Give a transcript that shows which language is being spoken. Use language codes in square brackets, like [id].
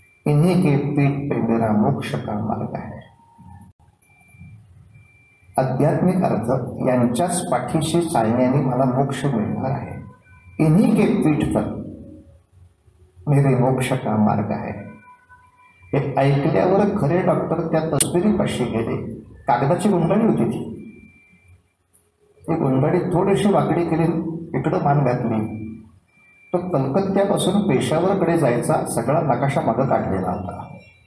[hi] इन्हीं के पीठ पे मेरा मोक्ष का मार्ग है. [mr] आध्यात्मिक अर्थ यांच्याच पाठीशी चालण्याने मला मोक्ष मिळणार आहे. [hi] इन्हीं के पीठ पर मेरे मोक्ष का मार्ग है. [mr] हे ऐकल्यावर खरे डॉक्टर त्या तस्बिरीपाशी गेले. कागदाची गुंडाळी होती ती. ती गुंडाळी थोडीशी वाकडी केली, इकडं मान घातली. तो कलकत्त्यापासून पेशावरकडे जायचा सगळा नकाशा मागं काढलेला होता.